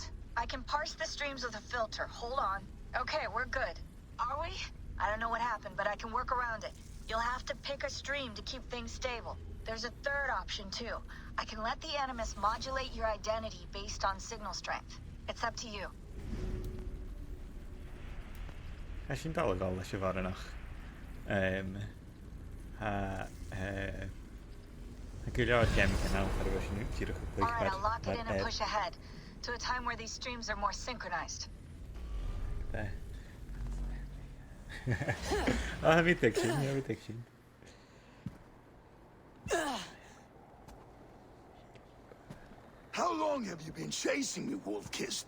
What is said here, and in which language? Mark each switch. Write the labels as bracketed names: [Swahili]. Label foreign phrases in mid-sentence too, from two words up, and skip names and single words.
[English] I can parse the streams with a filter. Hold on. Okay, we're good. Are we? I don't know what happened, but I can work around it. You'll have to pick a stream to keep things stable. There's a third option, too. I can let the Animus modulate your identity based on signal strength. It's up to you. Sin dal gáil leis bharnach. Alright, I'll lock it in and push ahead to a time where these streams are more synchronized. Have you diction? How long have you been chasing me, Wolf-Kissed?